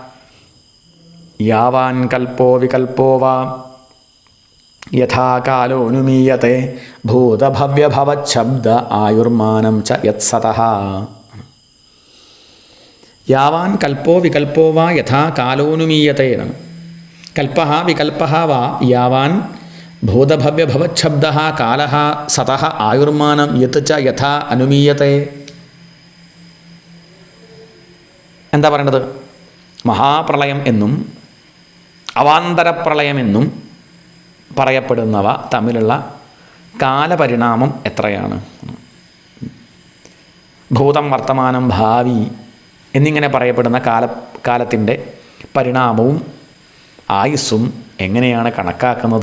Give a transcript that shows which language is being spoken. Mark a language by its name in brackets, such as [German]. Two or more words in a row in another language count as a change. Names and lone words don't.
[Sanskrit] യാവാൻ കൽപ്പോ വികൽപ്പോ വാ യഥാ കാലോനുമീയത്തെ ഭൂതഭവ്യഭവച്ഛബ്ദ ആയുർമാനം ച യത്സതഃ. യാവാൻ കൽപ്പോ വികൽപ്പോ വാ യഥാ കാലോനുമീയത്തെ എന്നാണ്. കൽപ്പഃ വികൽപ്പഃ വാ യാവാൻ ഭൂതഭവ്യഭവച്ഛബ്ദഃ കാലഃ സതഃ ആയുർമാനം യത് ച യഥാ അനുമീയത്തെ. [Malayalam] എന്താ പറയേണ്ടത്? മഹാപ്രളയം എന്നും അവാന്തരപ്രളയമെന്നും പറയപ്പെടുന്നവ തമ്മിലുള്ള കാലപരിണാമം എത്രയാണ്? ഭൂതം, വർത്തമാനം, ഭാവി എന്നിങ്ങനെ പറയപ്പെടുന്ന കാലത്തിൻ്റെ പരിണാമവും ആയുസ്സും എങ്ങനെയാണ് കണക്കാക്കുന്നത്?